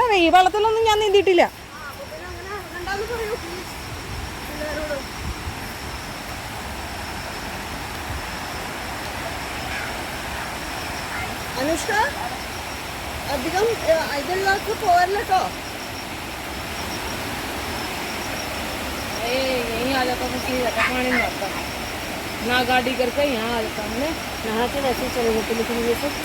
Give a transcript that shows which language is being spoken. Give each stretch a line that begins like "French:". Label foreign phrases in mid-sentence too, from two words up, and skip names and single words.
Malayalam: ഈ വെള്ളത്തിലൊന്നും ഞാൻ നീന്തിയിട്ടില്ല. അനുഷ്ക അധികം ഇതിലേക്ക് പോരല്ലോ കേട്ടോ.
Hindi: यहीं आ जाता था, सीधा पानी में आता ना गाड़ी करके यहाँ आ जाता हमने यहाँ से वैसे ही चले जाते, लेकिन ये सब